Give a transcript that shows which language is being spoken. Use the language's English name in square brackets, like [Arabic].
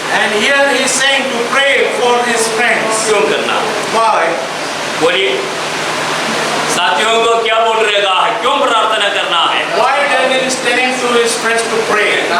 [English] And here he is saying to pray for his friends. [Hindi] क्यों करना? [English] Why? [Hindi] बोलिए, साथियों को क्या बोल रहेगा है, क्यों प्रार्थना करना है? [English] Why Daniel is telling to his friends to pray?